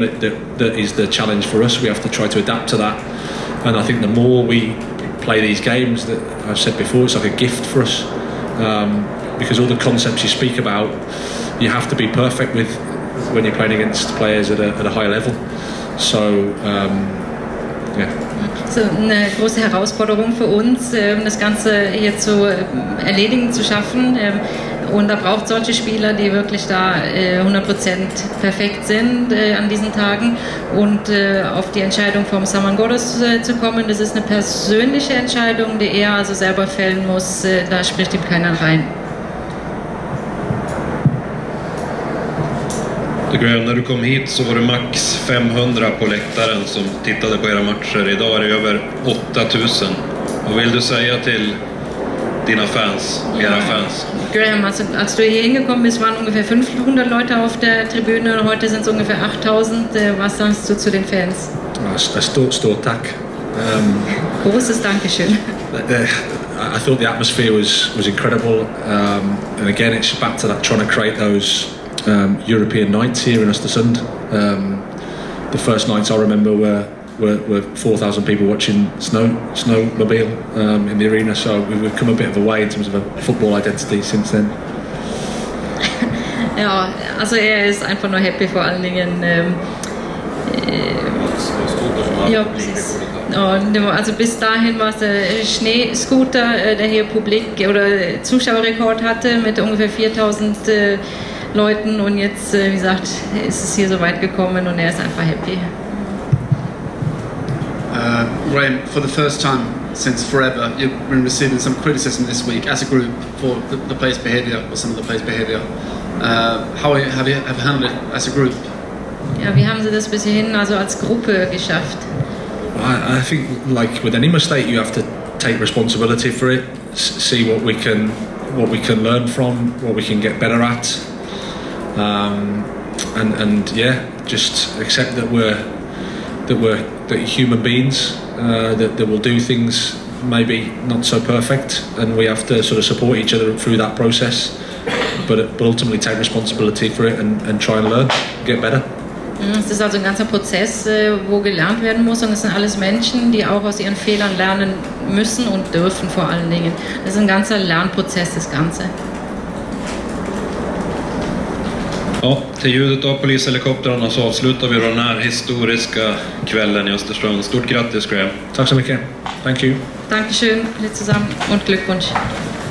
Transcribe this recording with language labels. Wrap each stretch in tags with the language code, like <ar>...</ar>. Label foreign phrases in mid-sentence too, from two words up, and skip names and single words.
<en>That is the challenge for us. We have to try to adapt to that, and I think the more we play these games, that I've said before, it's like a gift for us, because all the concepts you speak about, you have to be perfect with when you're playing against players at a higher level. So, yeah.</en> <de>So eine große Herausforderung für uns, das Ganze hier zu erledigen, zu schaffen. Und da braucht es solche Spieler, die wirklich da 100% perfekt sind an diesen Tagen. Und auf die Entscheidung vom Samangodos zu kommen, das ist eine persönliche Entscheidung, die er also selber fällen muss. Da spricht ihm keiner rein.</de> <sv>Graham, när du kom hit så var det max 500 på läktaren som tittade på era matcher. Idag är det över 8000. Vad vill du säga till dina fans, era fans?</sv> <de>Graham, als du hier hingekommen bist, waren ungefähr 500 Leute auf der Tribüne und heute sind es ungefähr 8000. Was sagst du zu den Fans?</de> <sv>Stort tack.</sv> <de>Großes Dankeschön.</de> <en>I thought the atmosphere was incredible, and again it's back to that, trying to create those European nights here in Östersund. The first nights I remember were 4,000 people watching snowmobile in the arena, so we've come a bit of a way in terms of a football identity since then.</en> <de>Ja, also ist einfach nur happy vor allen Dingen.</de> <sv>Ja, precis.</sv> <de>Ja, also bis dahin war es der Schneescooter, der hier oder Zuschauerrekord hatte mit ungefähr 4000 Leuten, und jetzt, wie gesagt, ist es hier so weit gekommen und ist einfach happy.</de> <en>Graham, for the first time since forever, you've been receiving some criticism this week as a group for the players' behaviour, or some of the players' behaviour. How have you handled it as a group?</en> <de>Ja, wie haben Sie das bis hierhin also als Gruppe geschafft?</de> <en>I think, like with any mistake, you have to take responsibility for it, see what we can learn from, what we can get better at, and yeah, just accept that we're human beings, that will do things maybe not so perfect, and we have to sort of support each other through that process, but ultimately take responsibility for it and try and learn, get better.</en> <de>Es ist also ein ganzer Prozess, wo gelernt werden muss, und es sind alles Menschen, die auch aus ihren Fehlern lernen müssen und dürfen vor allen Dingen. Das ist ein ganzer Lernprozess, das Ganze.</de> <sv>Ja, till ljudet av polishelikoptrarna så avslutar vi den här historiska kvällen i Östersund. Stort grattis, Graham. Tack så mycket.</sv> <en>Thank you.</en> <de>Dankeschön, alle zusammen, und Glückwunsch.</de>